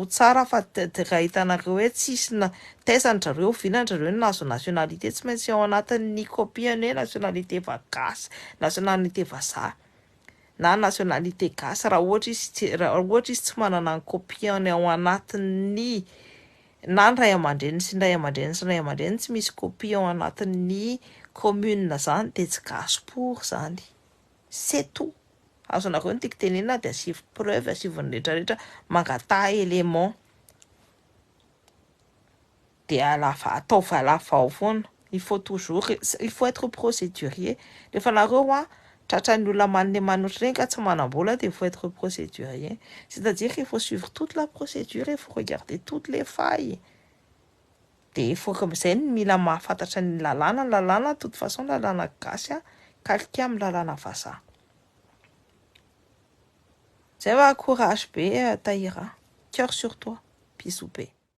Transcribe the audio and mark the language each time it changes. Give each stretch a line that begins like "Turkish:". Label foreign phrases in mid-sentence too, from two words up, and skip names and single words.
Malagasy: tsara fa raha hitanareo hoe tsisy taisany zareo vinany zareo nazo nationalité tsy maintsy ao anatin'ny copiany hoe nationalité vagasy, nationalité vazaha na nationalité gasy raha ohatra izy tsy manana ny copiany ao anatin'ny na ny ray aman-dreny sy ny ray aman-dreny sy ny ray aman-dreny tsy misy copie ao anatin'ny commune zany de tsy gasy pour zany.
French: C'est tout.
Malagasy: Azonareo ny tiako tenenina de asivo preuve, asivo ny rehetrarehetra mangata élément de ataovy alavao foana.
French: Il faut être procédurier.
Malagasy: Rehefa nareo tratran'ny olona manne manoatra reny ka tsy manam-bola de
French: il faut être procédurier. C'est-à-dire qu'il faut suivre toute la procédure, il faut regarder toutes les failles.
Malagasy: De
French: il faut comme
Malagasy: zay mila mahafantatra ny lalàna,
French: de toute façon
Malagasy: lalàna gasy calqué amin'ny lalàna vazaha. Zay va courage be Taïra.
French: Cœur sur toi.
Malagasy: Bisous be.